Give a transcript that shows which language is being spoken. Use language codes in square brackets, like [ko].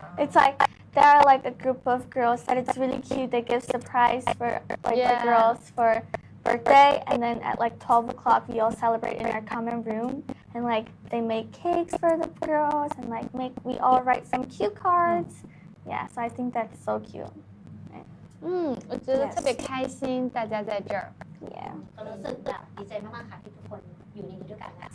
[en] It's like there are like a group of girls that it's really cute. They give surprise for like the girls for birthday, and then at like 12 o'clock we all celebrate in our common room, and like they make cakes for the girls, and like we all write some cute cards. Yeah, so I think that's so cute. [zh] 我觉得特别开心，大家在这儿。 [en] Yeah. [th] ก็รู้สึกแบบดีใจมากๆค่ะที่ทุกคนอยู่ในนี้ด้วยกันนะ